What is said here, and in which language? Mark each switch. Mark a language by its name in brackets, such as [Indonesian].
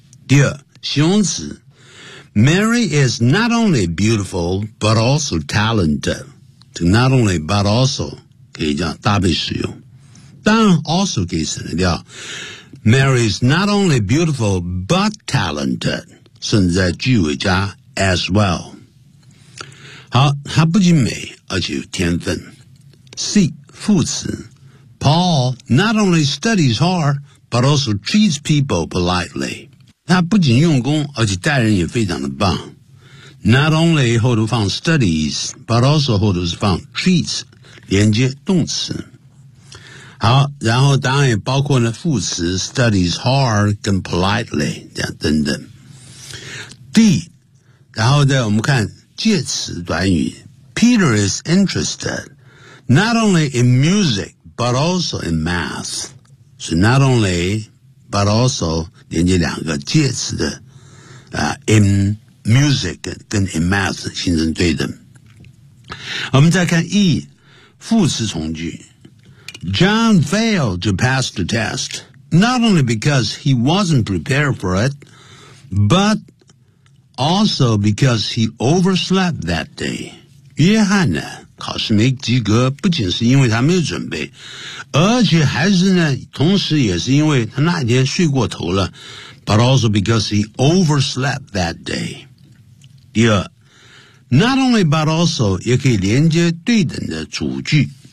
[Chinese] 第二，形容词 [English] Mary is not only beautiful, but also talented. [Chinese] To not only, but also, 可以叫搭配使用。当然 also 可以省得掉。 [English] Mary is not only beautiful, but talented, [Chinese] 甚至在句尾加 [English] as well. [Chinese] 好，她不仅美，而且有天分。 [English] C, [Chinese] 副词 [English] Paul not only studies hard, but also treats people politely. [Chinese] 他不仅用功，而且待人也非常的棒。 Not only 后头放 studies, but also 后头是放 treats, 连接动词。好，然后答案也包括了副词 studies hard 跟 politely, 这样等等。 D, 然后再我们看介词短语。 [English] Peter is interested, not only in music,but also in math. [Chinese] So not only, but also, 连接两个介词的、in music 跟 in math 形成对等。我们再看 E, 副词从句。 [English] John failed to pass the test, not only because he wasn't prepared for it, but also because he overslept that day. [Chinese] 约翰呢考试没及格，不仅是因为他没有准备，而且还是呢，同时也是因为他那天睡过头了。 [English] But also because he overslept that day. [Chinese] 第二 ，not only but also 也可以连接对等的主句。